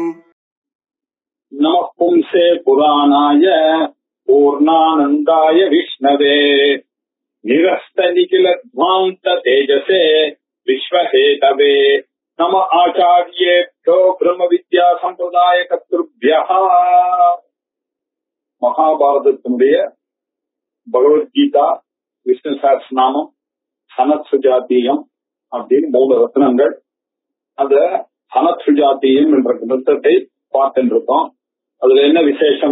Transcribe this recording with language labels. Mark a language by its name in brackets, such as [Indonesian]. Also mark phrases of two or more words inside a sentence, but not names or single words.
[Sanskrit] नमः पुंसे पुराणाय पूर्णानंदाय विष्णवे निरस्त निखिल ध्वांत तेजसे विश्वहेतवे नम आचार्येभ्यो ब्रह्म विद्या संप्रदाय कर्तृभ्यः। [Tamil] மகாபாரதத்தினுடைய பகவத்கீதா, விஷ்ணு சஹஸ்ரநாமம், சனத் சுஜாத்தியம் அப்படின்னு 3 ரத்னங்கள். அந்த சனத் சுஜாத்தியம் என்ற கிரந்தத்தை பார்த்துருக்கோம். அதுல என்ன விசேஷம்?